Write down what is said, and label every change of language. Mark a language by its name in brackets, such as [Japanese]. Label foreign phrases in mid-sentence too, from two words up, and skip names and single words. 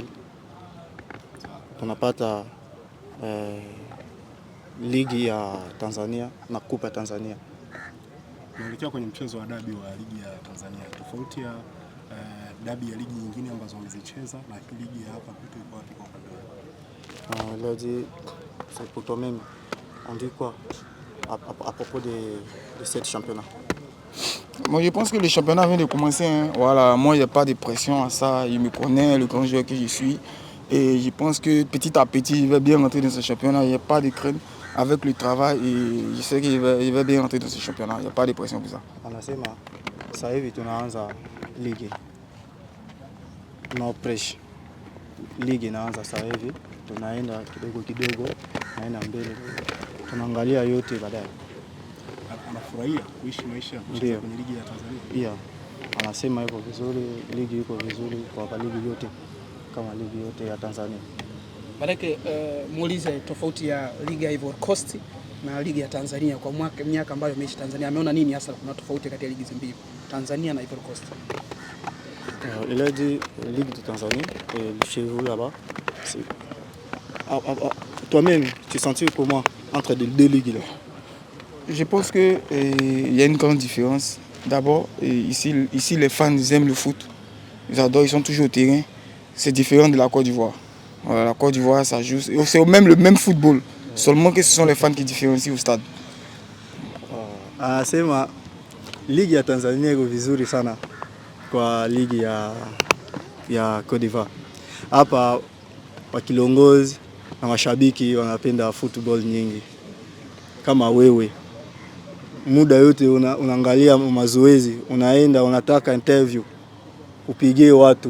[Swahili] Tunapata ligi ya Tanzania na kupa Tanzania. Naelekea kwenye mchezo wa dabi wa ligi ya Tanzania. Tofauti ya dabi ya ligi nyingine ambazo wamezicheza na ligi ya hapa kwetu iko wapi kwa upande wao? [French] Là dit c'est pour toi-même. On dit quoi à propos de ce championnat? Moi, je pense que le championnat vient de commencer. Voilà, moi, il n'y a pas de pression à ça. Je me connais, le grand joueur que je suis. Et je pense que petit à petit, il va bien rentrer dans ce championnat. Il n'y a pas de crainte avec le travail. Et je sais qu'il va bien rentrer dans ce championnat. Il n'y a pas de pression pour ça. [Swahili] Anasema sasa hivi tunaanza ligi. [English] No pressure. [Swahili] Ligi inaanza sasa hivi. Tunaenda kidogo, naenda mbele. Tunaangalia yote baadaye. Anafurahia kuishi maisha ya kucheza kwenye ligi ya Tanzania. Pia anasema iko vizuri, ligi iko vizuri kwa ligi yote kama ligi yote ya Tanzania. Bareke, muulize tofauti ya ligi ya Ivory Coast na ligi ya Tanzania kwa miaka ambayo ameishi Tanzania. Ameona nini hasa kuna tofauti kati ya ligi mbili, Tanzania na Ivory Coast? [French] Il a dit ligue de Tanzanie et chez vous là-bas. Toi-même, tu sens comment entre les deux ligues là? Je pense qu'il y a une grande différence. D'abord, ici les fans aiment le foot. Ils adorent, ils sont toujours au terrain. C'est différent de la Côte d'Ivoire. Voilà, la Côte d'Ivoire, ça joue. C'est même le même football. Seulement que ce sont les fans qui différencient au stade. [Swahili] Anasema ligi ya Tanzania iko vizuri sana kwa ligi ya Côte d'Ivoire. Hapa wakilongozi na mashabiki wanapenda football nyingi. Kama wewe muda yote unaangalia mazoezi, unaenda unataka interview, upigie watu.